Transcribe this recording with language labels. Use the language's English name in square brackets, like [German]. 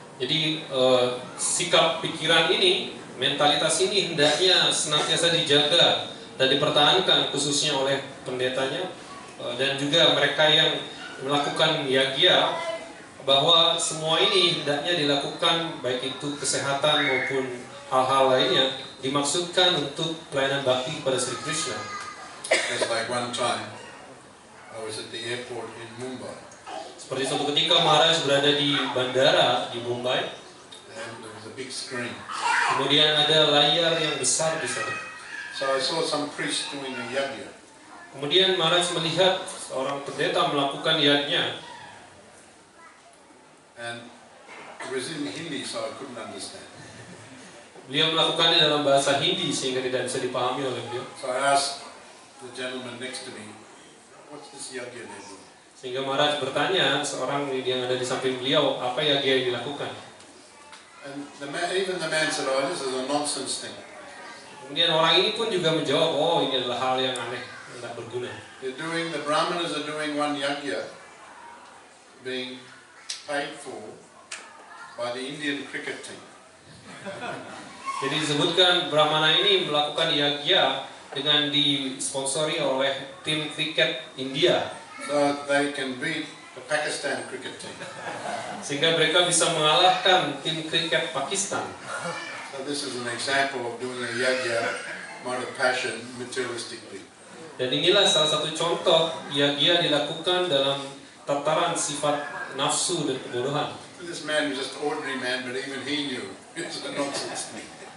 [Indonesian] Jadi sikap pikiran ini, mentalitas ini hendaknya senantiasa dijaga dan dipertahankan khususnya oleh pendetanya dan juga mereka yang melakukan yajna, bahwa semua ini hendaknya dilakukan baik itu kesehatan maupun hal-hal lainnya dimaksudkan untuk pelayanan bakti kepada Sri Krishna. [English] Just like one time I was at the airport in Mumbai. [Indonesian] Seperti suatu ketika Maharaj berada di bandara di Mumbai, [English] And there was a big screen. [Indonesian] kemudian ada layar yang besar di sana. [English] So I saw some priest doing a yajna. [Indonesian] Kemudian Maharaj melihat seorang pendeta melakukan yajna, [English] And it was in Hindi, so I couldn't understand. [Indonesian] beliau melakukannya dalam bahasa Hindi sehingga tidak bisa dipahami oleh beliau. [English] So I asked the gentleman next to me, what's this yajna they do? [Indonesian] Sehingga Maharaj bertanya seorang yang ada di samping beliau, apa yajna yang dilakukan? [English] And even the man said, oh, this is a nonsense thing. [Indonesian] Kemudian orang ini pun juga menjawab, oh ini adalah hal yang aneh, tidak berguna. [English] The Brahmanas are doing one yajna being paid for by the Indian cricket team. [Indonesian] Jadi disebutkan Brahmana ini melakukan yajna dengan disponsori oleh tim kriket India, [English] So they can beat the Pakistan cricket team. [Indonesian] sehingga mereka bisa mengalahkan tim kriket Pakistan. [English] So this is an example of doing a yajna, mode of passion, materialistically. [Indonesian] Dan inilah salah satu contoh yajna dilakukan dalam tataran sifat nafsu dan kebodohan. [English] This man was just an ordinary man, but even he knew it's a nonsense thing.